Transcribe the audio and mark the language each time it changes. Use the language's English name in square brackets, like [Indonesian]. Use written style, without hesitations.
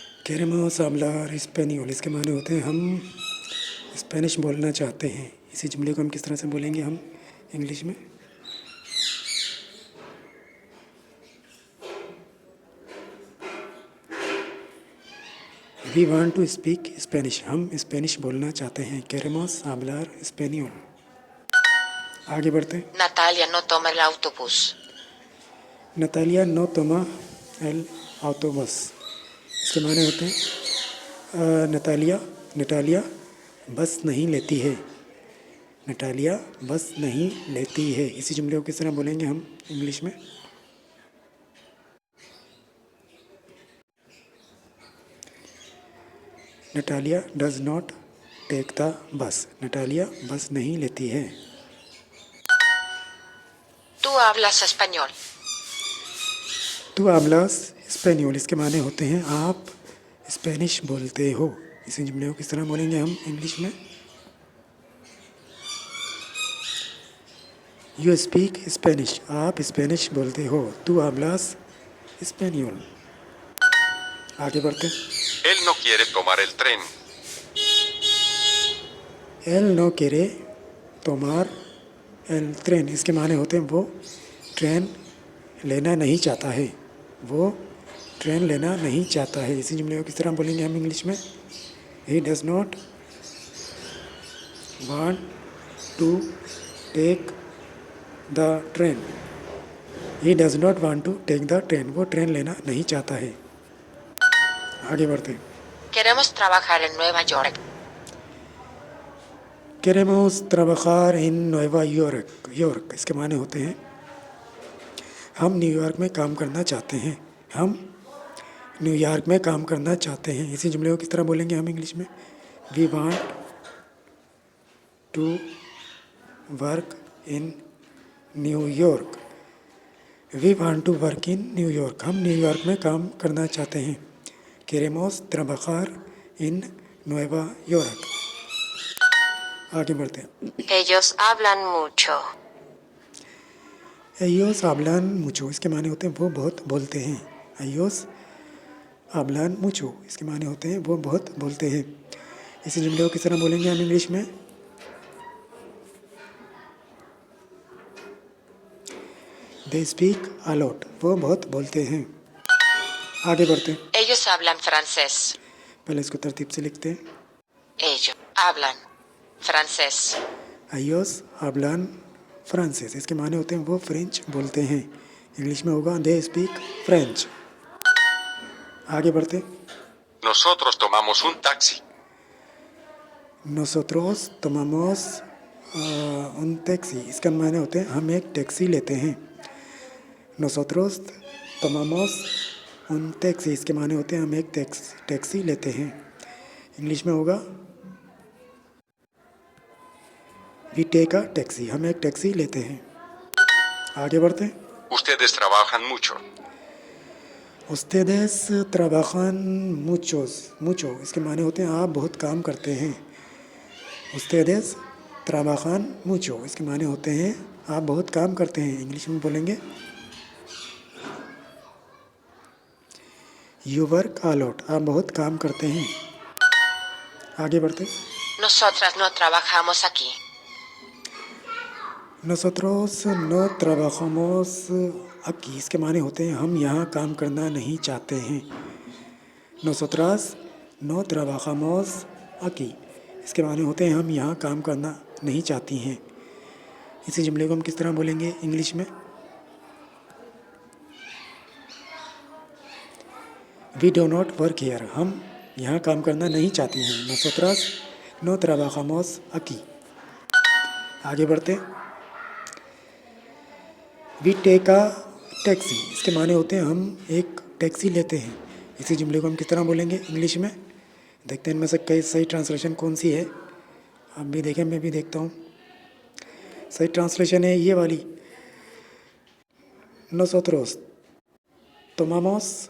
[Spanish] queremos hablar español, [Hindi] इसके माने होते हैं हम स्पेनिश बोलना चाहते हैं। इसी जुमले को हम किस तरह से बोलेंगे हम इंग्लिश में? [English] we want to speak Spanish, [Hindi] हम स्पेनिश बोलना चाहते हैं। [Spanish] queremos hablar español। [Hindi] आगे बढ़ते हैं। [Spanish] Natalia no toma el autobús. नतालिया नो तोमा एल autobús, [Hindi] इसके माने होते हैं नटालिया बस नहीं लेती है। नटालिया बस नहीं लेती है। इसी जुमले को किस तरह बोलेंगे हम इंग्लिश में? [English] Natalia does not take the bus, [Hindi] Natalia बस नहीं लेती है। [Spanish] Tú hablas español. तू hablas español, [Hindi] इसके माने होते हैं आप स्पेनिश बोलते हो। इसी जुमले को किस तरह बोलेंगे हम इंग्लिश में? [English] you speak Spanish, [Hindi] आप स्पेनिश बोलते हो। [Spanish] तू hablas español। [Hindi] आगे बढ़ते हैं। [Spanish] Él no quiere tomar el tren. él no quiere tomar el tren, [Hindi] इसके माने होते हैं वो ट्रेन लेना नहीं चाहता है। वो ट्रेन लेना नहीं चाहता है। इसी जुमले को किस तरह बोलेंगे हम इंग्लिश में? [English] He does not want to take the train. He does not want to take the train, [Hindi] वो ट्रेन लेना नहीं चाहता है। आगे बढ़ते हैं। [Spanish] Queremos trabajar en Nueva York. queremos trabajar en Nueva York, [Hindi] इसके माने होते हैं हम न्यूयॉर्क में काम करना चाहते हैं। हम न्यूयॉर्क में काम करना चाहते हैं। इसी जुमले को किस तरह बोलेंगे हम इंग्लिश में? [English] We want to work in New York. We want to work in New York, [Hindi] हम न्यूयॉर्क में काम करना चाहते हैं। [Spanish] queremos trabajar en Nueva York। [Hindi] आगे बढ़ते हैं। [Spanish] Ellos hablan mucho. ellos hablan mucho, [Hindi] इसके माने होते हैं वो बहुत बोलते हैं। [Spanish] ellos hablan mucho, [Hindi] इसके माने होते हैं वो बहुत बोलते हैं। इसी जुमले को किस तरह बोलेंगे हम इंग्लिश में? [English] they speak a lot, [Hindi] वो बहुत बोलते हैं। आगे बढ़ते हैं। [Spanish] Ellos hablan francés. [Hindi] पहले इसको तरतीब से लिखते हैं। [Spanish] Ellos hablan francés. ellos hablan francés, [Hindi] इसके माने होते हैं वो फ्रेंच बोलते हैं। इंग्लिश में होगा [English] they speak French। [Hindi] आगे बढ़ते हैं। [Spanish] Nosotros tomamos un taxi. nosotros tomamos un taxi, [Hindi] इसका माने होते हैं हम एक टैक्सी लेते हैं। [Spanish] nosotros tomamos un taxi, [Hindi] इसके माने होते हैं हम एक टैक्सी लेते हैं। इंग्लिश में होगा [English] we take a taxi, [Hindi] हम एक टैक्सी लेते हैं। आगे बढ़ते हैं। [Spanish] Ustedes trabajan mucho. ustedes trabajan mucho, [Hindi] इसके माने होते हैं आप बहुत काम करते हैं। [Spanish] ustedes trabajan mucho, [Hindi] इसके माने होते हैं आप बहुत काम करते हैं। इंग्लिश में बोलेंगे [English] you work a lot, [Hindi] आप बहुत काम करते हैं। आगे बढ़ते हैं। [Spanish] Nosotras no trabajamos aquí. nosotros no trabajamos aquí, [Hindi] इसके माने होते हैं हम यहाँ काम करना नहीं चाहते हैं। [Spanish] nosotras no trabajamos aquí, [Hindi] इसके माने होते हैं हम यहाँ काम करना नहीं चाहती हैं। इसी जुमले को हम किस तरह बोलेंगे इंग्लिश में? [English] we do not work here, [Hindi] हम यहाँ काम करना नहीं चाहती हैं। [Spanish] nosotras no trabajamos aquí। [Hindi] आगे बढ़ते हैं। [English] we take a taxi, [Hindi] इसके माने होते हैं हम एक टैक्सी लेते हैं। इसी जुमले को हम किस तरह बोलेंगे इंग्लिश में? देखते हैं इनमें से कई सही ट्रांसलेशन कौन सी है। आप भी देखें, मैं भी देखता हूँ। सही ट्रांसलेशन है ये वाली, [Spanish] nosotros tomamos